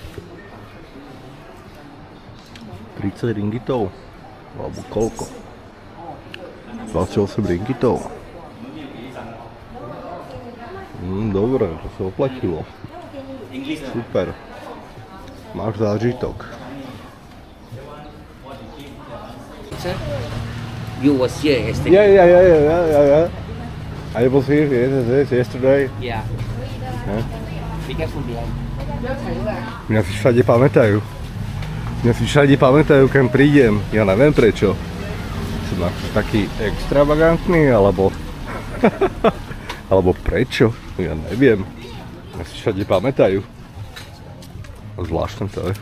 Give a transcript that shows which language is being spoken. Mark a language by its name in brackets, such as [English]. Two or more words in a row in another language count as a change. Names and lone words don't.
[Slovak] 30 ringitov? Alebo koľko? 28 ringitov. Dobre, to sa oplatilo. Super. Máš zážitok. [English] sir? You was here yesterday. Yeah. I was here yesterday. Yeah. Huh? Be careful behind. [Slovak] Mňa si všade pamätajú, keď prídem. Ja neviem prečo. Som taký extravagantný, alebo... alebo prečo? Ja neviem. Mňa si všade pamätajú. Zvláštne to je.